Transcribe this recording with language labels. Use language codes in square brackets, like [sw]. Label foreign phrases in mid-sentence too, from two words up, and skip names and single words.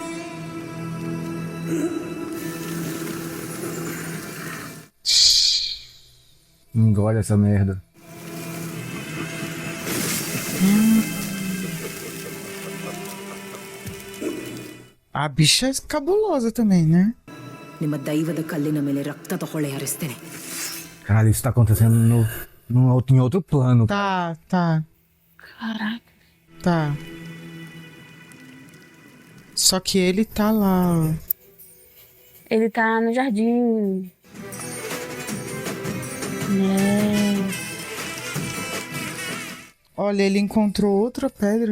[pt] Engole essa merda. A bicha é cabulosa também, né? [kn] ನಿಮ್ಮ ದೈವದ ಕಲ್ಲಿನ ಮೇಲೆ ರಕ್ತ ತಗೊಳ್ಳಿ ಹರಿಸ್ತೇನೆ. [pt] Caralho, isso tá acontecendo em outro plano. Tá. Caraca. Tá. Só que ele tá lá, ó. Ele tá no jardim. Olha, ele encontrou outra pedra.